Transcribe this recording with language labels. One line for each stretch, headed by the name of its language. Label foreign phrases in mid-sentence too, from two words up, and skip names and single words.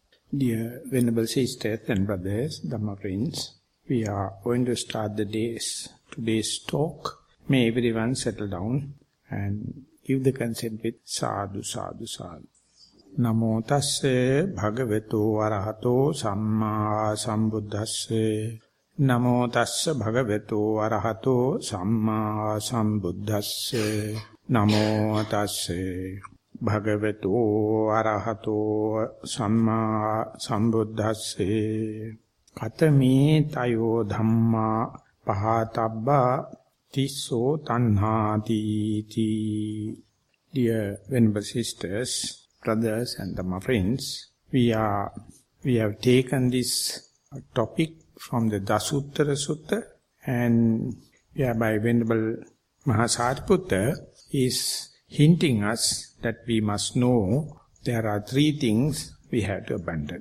English: Dear Venerable Sisters and Brothers, Dhamma friends, we are going to start today's talk. May everyone settle down and give the consent with
Pali: sadhu, sadhu, sadhu. Namo tasse bhagavato arahato samma sambuddhasse. Namo tasse bhagavato arahato samma sambuddhasse. Namo tasse Bhagavato arahato samma sambuddhasse. Katami tayo dhamma pahatabba tisso tanhati ti.
English: Dear Venerable Sisters, Brothers and Dhamma friends, we have taken this topic from the Dasuththara Sutta, and whereby Venerable Maha is hinting us that we must know there are three things we have to abandon.